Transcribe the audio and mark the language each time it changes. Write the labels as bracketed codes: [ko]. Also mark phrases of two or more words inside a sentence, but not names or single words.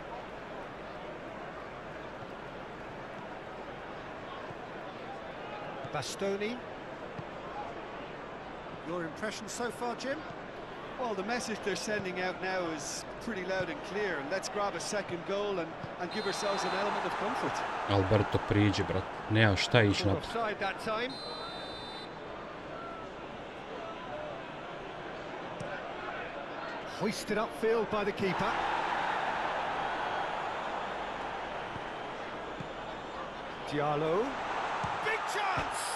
[en] Bastoni. Your impression so far, Jim? Well, the message they're sending out now is pretty loud and clear. Let's grab a second goal and give ourselves an element of comfort. [sr] Alberto, priđi, brat. Nema šta ići na... [en] Offside that time. Hoisted upfield by the keeper. Diallo. Big chance!